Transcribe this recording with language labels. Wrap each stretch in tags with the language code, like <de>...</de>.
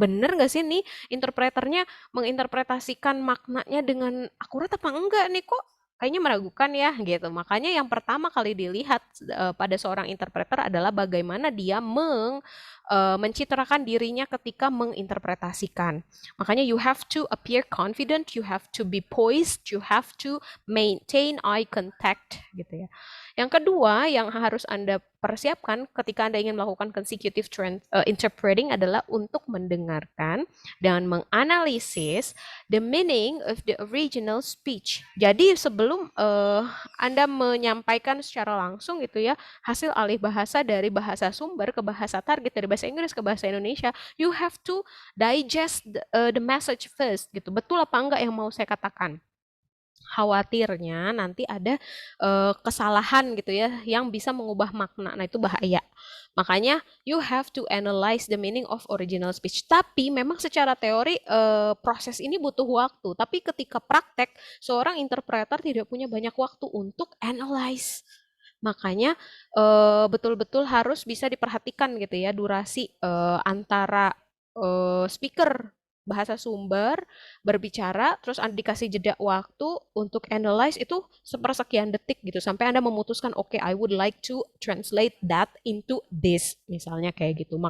<id>Bener nggak sih nih interpreternya menginterpretasikan maknanya dengan akurat apa enggak nih kok? Kayaknya meragukan ya gitu. Makanya yang pertama kali dilihat pada seorang interpreter adalah bagaimana dia mencitrakan dirinya ketika menginterpretasikan.</id> <en>Makanya you have to appear confident, you have to be poised, you have to maintain eye contact gitu ya.</en> <id>Yang kedua yang harus Anda persiapkan ketika Anda ingin melakukan consecutive interpreting adalah untuk mendengarkan dan menganalisis the meaning of the original speech. Jadi sebelum Anda menyampaikan secara langsung gitu ya, hasil alih bahasa dari bahasa sumber ke bahasa target, dari bahasa Inggris ke bahasa Indonesia, you have to digest the message first gitu. Betul apa enggak yang mau saya katakan? Khawatirnya nanti ada kesalahan gitu ya yang bisa mengubah makna. Nah, itu bahaya.</id> <en>Makanya you have to analyze the meaning of original speech.</en> <id>Tapi memang secara teori proses ini butuh waktu. Tapi ketika praktek, seorang interpreter tidak punya banyak waktu untuk analyze. Makanya betul-betul harus bisa diperhatikan gitu ya durasi antara speaker bahasa sumber berbicara, terus Anda dikasih jeda waktu untuk analyze itu sepersekian detik gitu sampai Anda memutuskan oke, I would like to translate that into this misalnya kayak gitu.</id>